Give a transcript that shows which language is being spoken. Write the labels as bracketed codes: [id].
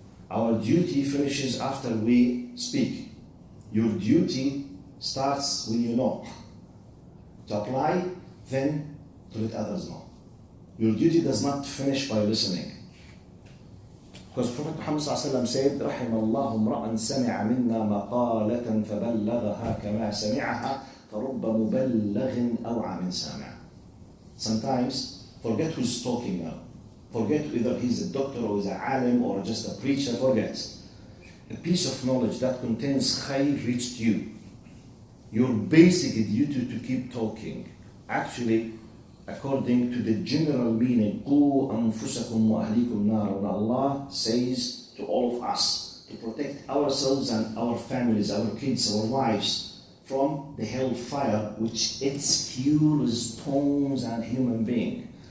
[en] Our duty finishes after we speak. Your duty starts when you know. To apply, then to let others know. Your duty does not finish by listening. Because Prophet Muhammad said, [ar] رحم الله امرأ سمع منا مقالة فبلغها كما سمعها فرب مبلغ أوعى من سامع. [en] Sometimes, forget who's talking now. Forget whether he's a doctor or he's a alim or just a preacher, forget. A piece of knowledge that contains khayr reached you. Your basic duty to keep talking. Actually, according to the general meaning, [ar] قُوا أَنفُسَكُمْ وَأَهْلِيكُمْ نَارًا, [en] Allah says to all of us to protect ourselves and our families, our kids, our wives from the hellfire, which its fuel is stones and human being.